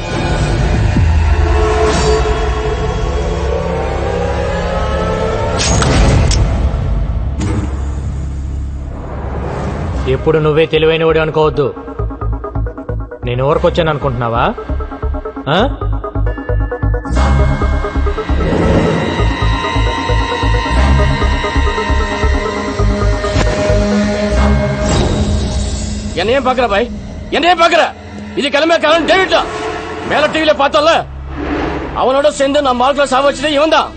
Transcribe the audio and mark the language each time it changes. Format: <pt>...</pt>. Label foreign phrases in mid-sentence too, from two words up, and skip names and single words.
<te>ఎప్పుడు నువ్వే తెలివైనవాడు అనుకోవద్దు. నేను ఊరికొచ్చాను అనుకుంటున్నావా? ఆ?</te> <ta>என்னையும் பாக்குற பாய், என்னையும் பாக்குற. இது கிளம்ப காரணம் டேவிட் தான். மேல டிவில பார்த்தோம்ல, அவனோட சேர்ந்து நான் மார்க்ல சாவச்சதே இவன் தான்.</ta>